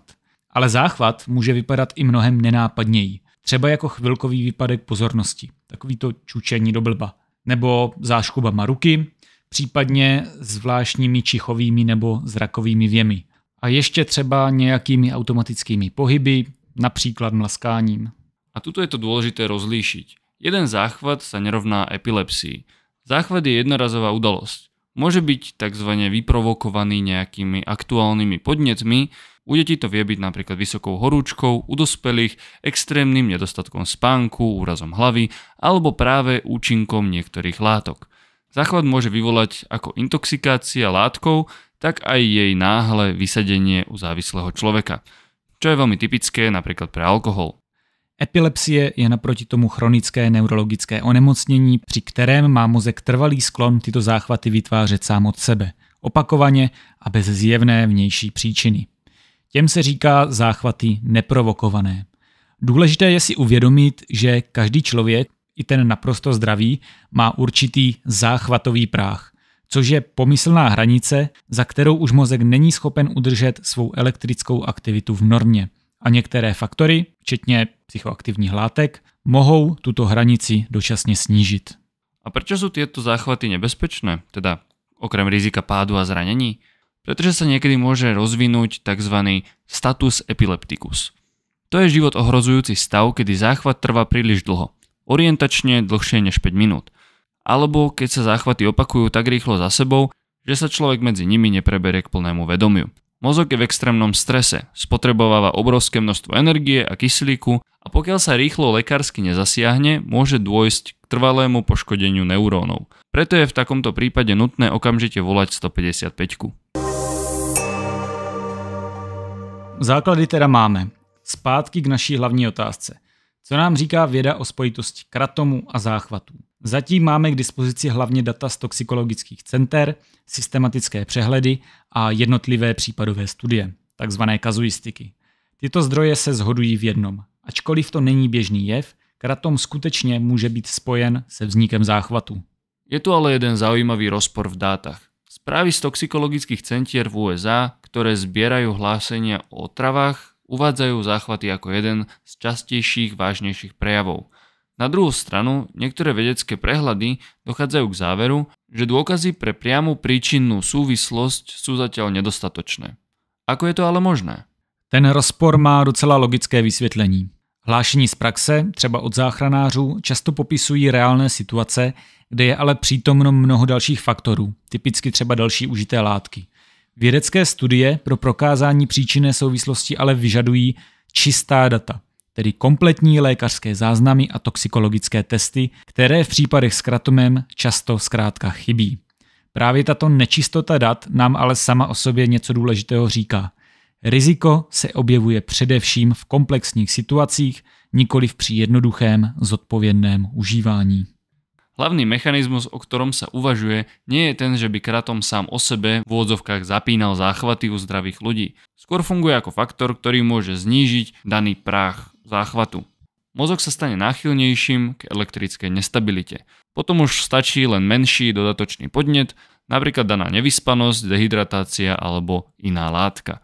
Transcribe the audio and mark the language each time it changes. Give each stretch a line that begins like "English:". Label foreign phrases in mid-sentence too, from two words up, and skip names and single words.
Czech: Ale záchvat může vypadat i mnohem nenápadněji, třeba jako chvilkový výpadek pozornosti, takový to čučení do blba, nebo záškubama ruky, případně zvláštními čichovými nebo zrakovými věmy. A ještě třeba nějakými automatickými pohyby, například mlaskáním.
Slovak: A tuto je to dôležité rozlíšiť. Jeden záchvat sa nerovná epilepsii. Záchvat je jednorazová udalosť. Môže byť tzv. Vyprovokovaný nejakými aktuálnymi podnetmi, u detí to vie byť napríklad vysokou horúčkou, u dospelých extrémnym nedostatkom spánku, úrazom hlavy alebo práve účinkom niektorých látok. Záchvat môže vyvolať ako intoxikácia látkou, tak aj jej náhle vysadenie u závislého človeka, čo je veľmi typické napríklad pre alkohol.
Czech: Epilepsie je naproti tomu chronické neurologické onemocnění, při kterém má mozek trvalý sklon tyto záchvaty vytvářet sám od sebe, opakovaně a bez zjevné vnější příčiny. Těm se říká záchvaty neprovokované. Důležité je si uvědomit, že každý člověk, i ten naprosto zdravý, má určitý záchvatový práh, což je pomyslná hranice, za kterou už mozek není schopen udržet svou elektrickou aktivitu v normě. A některé faktory, včetně psychoaktivních látek, mohou tuto hranici dočasně snížit.
Slovak: A prečo sú tieto záchvaty nebezpečné? Teda okrem rizika pádu a zranení? Pretože sa niekedy môže rozvinúť tzv.
Latin: Status epilepticus.
Slovak: To je život ohrozujúci stav, kedy záchvat trvá príliš dlho. Orientačne dlhšie než 5 minút. Alebo keď sa záchvaty opakujú tak rýchlo za sebou, že sa človek medzi nimi nepreberie k plnému vedomiu. Mozog je v extrémnom strese, spotrebováva obrovské množstvo energie a kyslíku a pokiaľ sa rýchlo lekársky nezasiahne, môže dôjsť k trvalému poškodeniu neurónov. Preto je v takomto prípade nutné okamžite volať 155. Základy teda máme.
Czech: Zpátky k naší hlavní otázce. Co nám říká věda o spojitosti kratomu a záchvatů? Zatím máme k dispozici hlavně data z toxikologických center, systematické přehledy a jednotlivé případové studie, takzvané kazuistiky. Tyto zdroje se shodují v jednom. Ačkoliv to není běžný jev, kratom skutečně může být spojen se vznikem záchvatu.
Slovak: Je tu ale jeden zaujímavý rozpor v dátach. Správy z toxikologických centier v USA, ktoré zbierajú hlásenia o otravách, uvádzajú záchvaty ako jeden z častejších vážnejších prejavov. Na druhú stranu, niektoré vedecké prehľady dochádzajú k záveru, že dôkazy pre priamu príčinnú súvislosť sú zatiaľ nedostatočné. Ako je to ale možné?
Czech: Ten rozpor má docela logické vysvětlení. Hlášení z praxe, třeba od záchranářů, často popisují reálné situace, kde je ale přítomno mnoho dalších faktorů, typicky třeba další užité látky. Vědecké studie pro prokázání příčinné souvislosti ale vyžadují čistá data, tedy kompletní lékařské záznamy a toxikologické testy, které v případech s kratomem často zkrátka chybí. Právě tato nečistota dat nám ale sama o sobě něco důležitého říká. Riziko se objevuje především v komplexních situacích, nikoli při jednoduchém, zodpovědném užívání.
Slovak: Hlavný mechanizmus, o ktorom sa uvažuje, nie je ten, že by kratom sám o sebe v úvodzovkách zapínal záchvaty u zdravých ľudí. Skôr funguje ako faktor, ktorý môže znížiť daný práh záchvatu. Mozog sa stane náchylnejším k elektrickej nestabilite. Potom už stačí len menší dodatočný podnet, napríklad daná nevyspanosť, dehydratácia alebo iná látka.